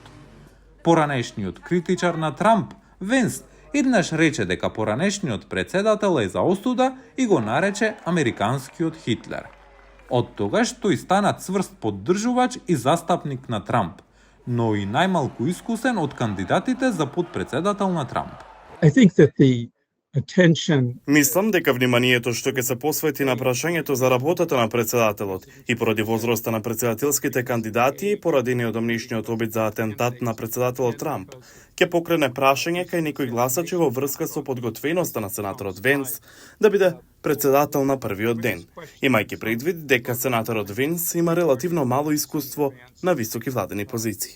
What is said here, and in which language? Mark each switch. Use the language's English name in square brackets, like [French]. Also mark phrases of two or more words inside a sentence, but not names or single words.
[Macedonian] Поранешниот критичар на Трамп, Венс, еднаш рече дека поранешниот председател е за осуда и го нарече американскиот Хитлер. Од тогаш тој стана цврст поддржувач и застапник на Трамп, но и најмалку искусен од кандидатите за подпредседател на Трамп. [English] I think that the attention [Macedonian] Мислам дека вниманието што ќе се посвети на прашањето за работата на председателот и поради возраста на председателските кандидати и поради неодамнишниот обид за атентат на председателот Трамп, ќе покрене прашање кај некои гласачи во врска со подготвеноста на сенаторот Венс да биде председател на првиот ден, имајќи предвид дека сенаторот Венс има релативно мало искуство на високи владени позиции.